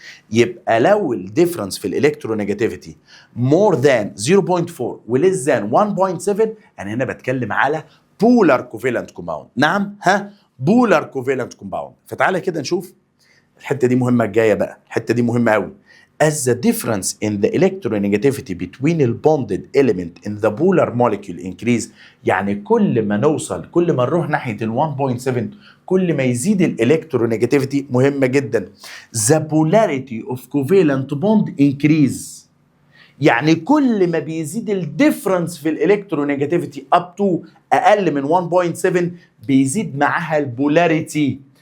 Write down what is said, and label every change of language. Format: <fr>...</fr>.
<ar>يبقى لو الديفرنس في الالكترونيجاتيفيتي</ar> <en>more than 0.4</en> <ar>وليس than 1.7 انا هنا بتكلم على بولار كوفالنت كومباوند. نعم بولار كوفالنت كومباوند. فتعالى كده نشوف الحته دي مهمه الجايه بقى، الحته دي مهمه قوي.</ar> <en>as the difference in the electronegativity between the bonded element in the polar molecule increase.</en> <ar>يعني كل ما نروح ناحيه ال 1.7 كل ما يزيد الالكترونيجاتيفيتي. مهمه جدا.</ar> <en>the polarity of covalent bond increase.</en> <ar>يعني كل ما بيزيد الديفرنس في الالكترونيجاتيفيتي اب تو اقل من 1.7 بيزيد معاها البولاريتي.</ar>